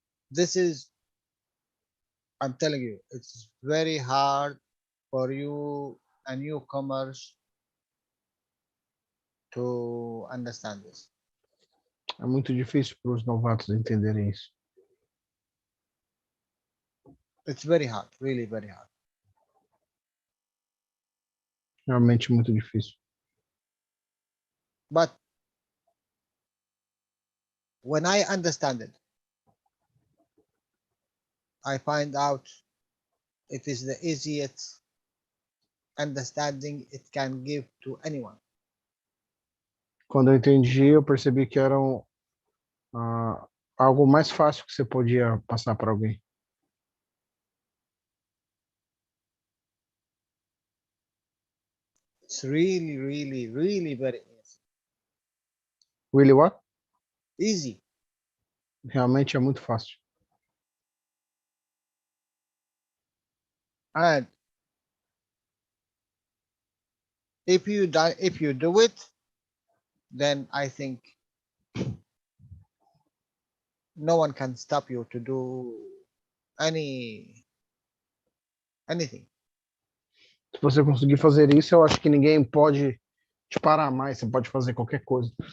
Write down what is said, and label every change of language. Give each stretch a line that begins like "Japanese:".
English: This is, I'm telling you, it's very hard for you and newcomers to understand this.
Portuguese: É muito difícil para os novatos entenderem isso.
English: It's very hard, really very hard.
Portuguese: Realmente muito difícil.
English: But when I understand it, I find out it is the easiest understanding it can give to anyone.
Portuguese: Quando eu entendi, eu percebi que era algo mais fácil que você podia passar para alguém.
English: It's really, really, really very easy. Really what? Easy.
Portuguese: Realmente é muito fácil.
English: And if you do it, then I think no one can stop you to do anything.
Portuguese: Se você conseguir fazer isso, eu acho que ninguém pode te parar mais. Você pode fazer qualquer coisa.